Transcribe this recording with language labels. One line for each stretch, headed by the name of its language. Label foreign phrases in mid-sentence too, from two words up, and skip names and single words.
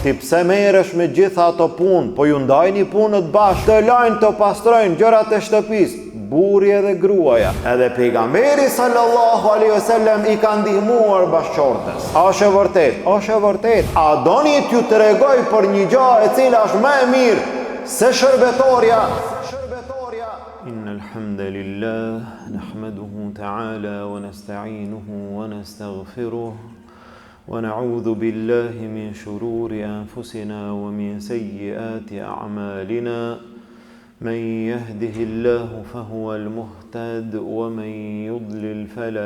Albanian: Ti pse merresh me gjitha ato punë, po ju ndajni punët bashkë, të lajnë të pastrojnë gjërat e shtëpisë. Burri edhe gruaja. Edhe pejgamberi
Arabic: صلى الله عليه وسلم
Albanian: i ka ndihmuar bashkëshortes. A është e vërtet? Është e vërtet. A doni t'ju tregoj për një gjë e cila është më e mirë se shërbetorja?
Arabic: إن الحمد لله نحمده تعالى ونستعينه ونستغفره ونعوذ بالله من شرور أنفسنا ومن سيئات أعمالنا من يهده الله فهو المهتد ومن يضلل فلا